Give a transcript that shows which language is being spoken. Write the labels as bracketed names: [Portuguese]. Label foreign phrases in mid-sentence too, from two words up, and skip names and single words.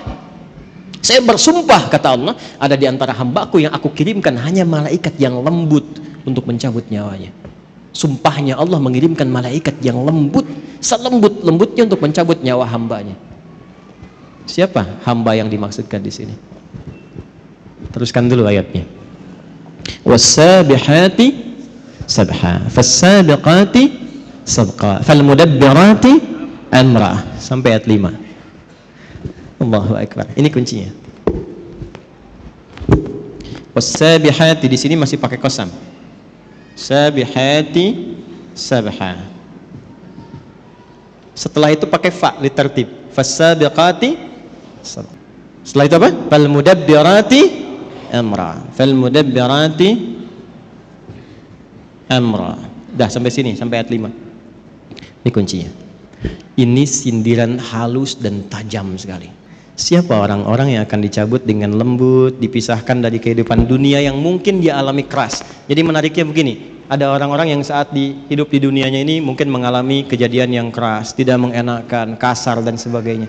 [Indonesian] Saya bersumpah, kata Allah, ada di antara hambaku yang aku kirimkan hanya malaikat yang lembut untuk mencabut nyawanya. Sumpahnya Allah mengirimkan malaikat yang lembut, selembut-lembutnya untuk mencabut nyawa hambanya. Siapa hamba yang dimaksudkan di sini? Teruskan dulu ayatnya. [Arabic] والسابحات سبحا, فالسابقات سبقا فالمدبرات أمرا, [Indonesian] sampai ayat 5. [Arabic] الله أكبر. [Indonesian] Ini kuncinya. Was-sabihati di sini masih pakai qasam. [Arabic] سابحات سبحا. [Indonesian] Setelah itu pakai fa litertib. [Arabic] فالسابقات سبقا. [Indonesian] Setelah itu apa? [Arabic] فالمدبرات أمرا فالمدبرات أمرا. [Indonesian] Dah sampai sini, sampai ayat 5. Ini kuncinya. Ini sindiran halus dan tajam sekali. Siapa orang-orang yang akan dicabut dengan lembut, dipisahkan dari kehidupan dunia yang mungkin dia alami keras. Jadi menariknya begini, ada orang-orang yang saat hidup di dunianya ini mungkin mengalami kejadian yang keras, tidak mengenakan, kasar dan sebagainya.